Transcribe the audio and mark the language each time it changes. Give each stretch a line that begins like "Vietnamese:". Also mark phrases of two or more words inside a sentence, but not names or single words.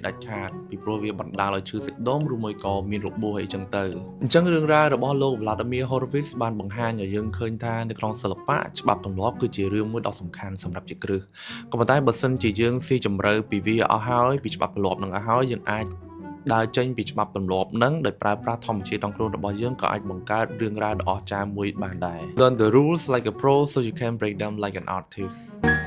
Khmer: ដាច់ខាតពីព្រោះវាបណ្ដាលឲ្យឈឺសាច់ដុំឬមួយក៏មានរបួសអីចឹងទៅអញ្ចឹងរឿងរ៉ាវរបស់លោក Vladimir Horowitz បានបង្ហាញឲ្យយើងឃើញថានៅក្នុងសិល្បៈច្បាប់ទម្លាប់គឺជារឿងមួយដ៏សំខាន់សម្រាប់ជាគ្រឹះក៏ប៉ុន្តែបើសិនជាយើងស៊ីជម្រៅពីវាអស់ហើយពីច្បាប់ទម្លាប់នឹងអស់ហើយយើងអាចដើរចេញពីច្បាប់ទម្លាប់នឹងដោយប្រើប្រាស់ធម្មជាតិក្នុងខ្លួនរបស់យើងក៏អាចបង្កើតរឿងរ៉ាវដ៏អស្ចារ្យមួយបានដែរ
English: Learn the rules like a pro so you can break them like an artist